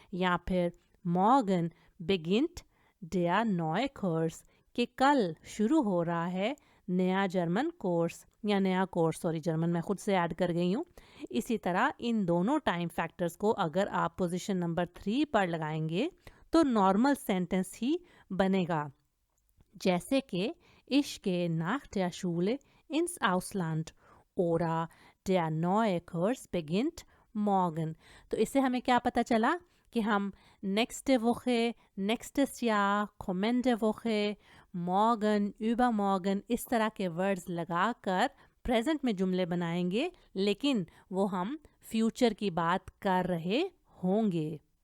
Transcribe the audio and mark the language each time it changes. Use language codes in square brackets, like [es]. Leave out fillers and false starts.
[hi] या फिर [de] morgen beginnt der neue Kurs, [hi] कि कल शुरू हो रहा है नया जर्मन कोर्स, या नया कोर्स, सॉरी जर्मन मैं खुद से ऐड कर गई हूँ। इसी तरह इन दोनों टाइम फैक्टर्स को अगर आप पोजीशन नंबर 3 पर लगाएंगे तो नॉर्मल सेंटेंस ही बनेगा। जैसे कि [de] Ich gehe nach der Schule ins Ausland oder der neue Kurs beginnt morgen। [hi] तो इससे हमें क्या पता चला कि हम [de] nächste Woche, nächstes Jahr, kommende Woche, morgen, übermorgen [hi] इस तरह के वर्ड्स लगाकर प्रेजेंट में जुमले बनाएंगे, लेकिन वो हम फ्यूचर की बात कर रहे होंगे।